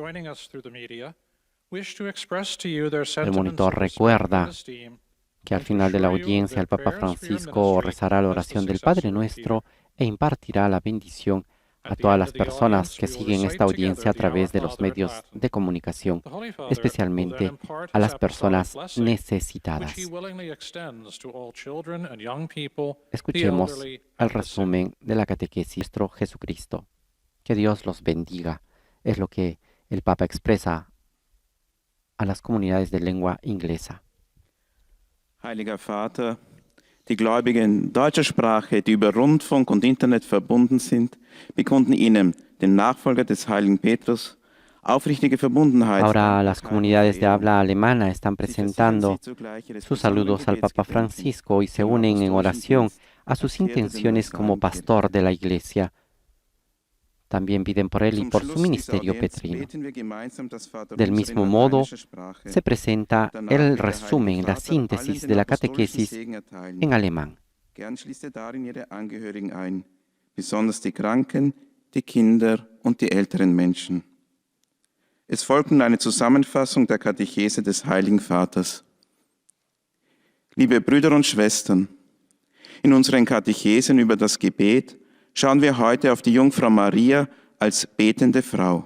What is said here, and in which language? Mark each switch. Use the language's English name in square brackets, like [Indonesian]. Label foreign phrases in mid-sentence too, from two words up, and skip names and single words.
[Spanish] El monitor recuerda que al final de la audiencia el Papa Francisco rezará la oración del Padre Nuestro e impartirá la bendición a todas las personas que siguen esta audiencia a través de los medios de comunicación, especialmente a las personas necesitadas. Escuchemos el resumen de la catequesis de nuestro Jesucristo. Que Dios los bendiga, es lo que el Papa expresa a las comunidades de lengua inglesa. [German] Heiliger Vater, die Gläubigen deutscher Sprache, die über Rundfunk und Internet verbunden sind, bekunden Ihnen, den Nachfolger des heiligen Petrus, aufrichtige Verbundenheit. [Spanish] Ahora las comunidades de habla alemana están presentando sus saludos al Papa Francisco y se unen en oración a sus intenciones como pastor de la Iglesia. También piden por él y por su ministerio petrino. Del mismo modo, se presenta el resumen, la síntesis de la catequesis en alemán. [German] Gern schließt darin ihre Angehörigen ein, besonders die Kranken, die Kinder und die älteren Menschen. Es folgt nun eine Zusammenfassung der Katechese des Heiligen Vaters. Liebe Brüder und Schwestern, in unseren Katechesen über das Gebet schauen wir heute auf die Jungfrau Maria als betende Frau.